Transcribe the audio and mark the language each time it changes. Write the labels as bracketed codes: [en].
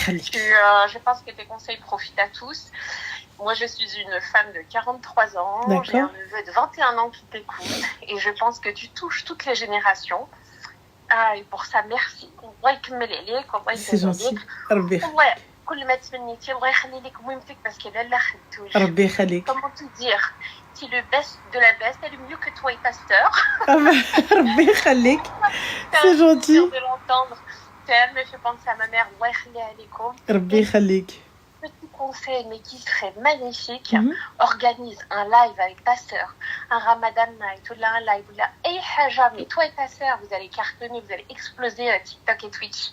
[fr] Je pense que tes conseils profitent à tous. Moi, je suis une femme de 43 ans. J'ai un neveu de 21 ans qui t'écoute. Et je pense que tu touches toutes les générations. Et pour ça, merci. C'est gentil. [ar] كل ما تمنيتي الله يخلي لك مهمتك [fr] parce que là [ar] خدتوش. ربي يخليك. [fr] Comment te dire? Si le best de la best, elle est mieux que toi et Pasteur. [ar] ربي يخليك. [fr] C'est gentil. De l'entendre. Elle me fait penser à ma mère. [ar] الله يخليها لكم. ربي يخليك. [fr] Petit conseil, mais qui serait magnifique, organise un live avec ta sœur, un Ramadan night, ou là un live, ou là, mais toi et ta sœur, vous allez cartonner, vous allez exploser TikTok et Twitch.